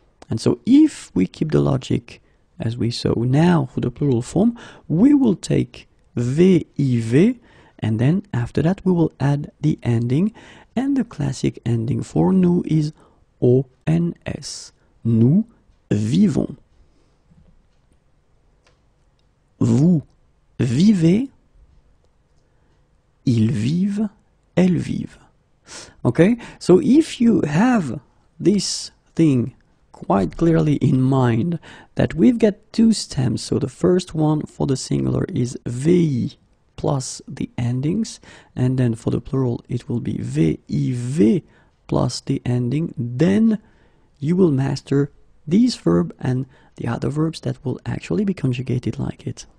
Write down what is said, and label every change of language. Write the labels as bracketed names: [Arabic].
[English] And so if we keep the logic as we saw now for the plural form, we will take VIV, and then after that we will add the ending, and the classic ending for nous is ONS. [French] Nous vivons. Vous vivez, ils vivent, elles vivent. [English] Okay, so if you have this thing quite clearly in mind that we've got two stems, so the first one for the singular is VI plus the endings, and then for the plural it will be VIV plus the ending, then you will master this verb and the other verbs that will actually be conjugated like it.